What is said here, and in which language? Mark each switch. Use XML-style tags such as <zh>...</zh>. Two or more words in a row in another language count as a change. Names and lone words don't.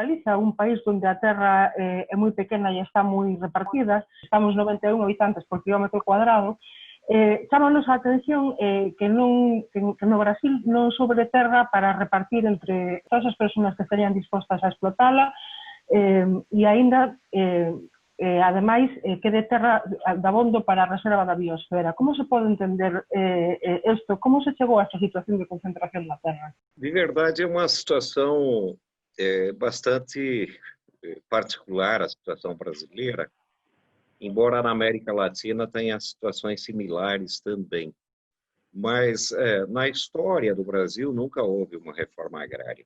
<gl>a un país onde a terra é moi pequena e está moi repartida, estamos 91 habitantes por quilómetro cuadrado, chámanos a atención que no Brasil non sobre terra para repartir entre todas as persoas que estarían dispostas a explotala e aínda, ademais, quede terra dabondo para a reserva da biosfera. Como se pode entender isto? Como se chegou a esta situación de concentración da terra?</gl> <pt>De verdade, é uma situação bastante particular, a situação brasileira, embora na América Latina tenha situações similares também. Mas na história do Brasil nunca houve uma reforma agrária.</pt>